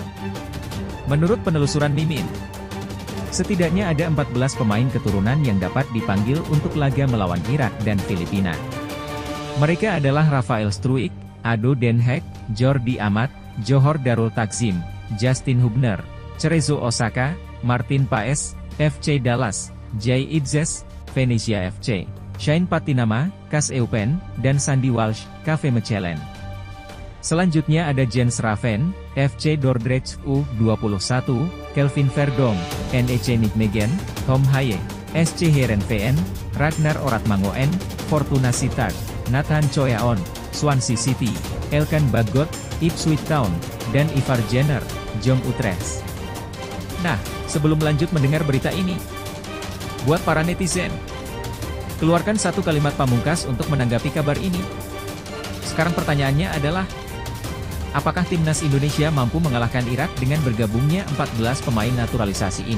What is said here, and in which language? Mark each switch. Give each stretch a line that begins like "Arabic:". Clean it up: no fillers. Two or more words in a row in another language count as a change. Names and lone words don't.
Indonesian: Menurut penelusuran Mimin, setidaknya ada 14 pemain keturunan yang dapat dipanggil untuk laga melawan Irak dan Filipina. Mereka adalah Rafael Struijk, Ado Den Haag, Jordi Amat, Johor Darul Takzim, Justin Hubner, Cerezo Osaka, Martin Paes, FC Dallas, Jay Idzes, Venezia FC, Shane Patinama, Kas Eupen, dan Sandy Walsh, KV Mechelen. Selanjutnya ada Jens Raven, FC Dordrecht U21, Kelvin Verdonk, NEC Nijmegen, Tom Haye, SC Heerenveen, Ragnar Oratmangoen, Fortuna Sittard, Nathan Choyaon, Swansea City, Elkan Bagot, Ipswich Town, dan Ivar Jenner, Jong Utrecht. Nah, sebelum lanjut mendengar berita ini, buat para netizen, keluarkan satu kalimat pamungkas untuk menanggapi kabar ini. Sekarang pertanyaannya adalah, apakah Timnas Indonesia mampu mengalahkan Irak dengan bergabungnya 14 pemain naturalisasi ini?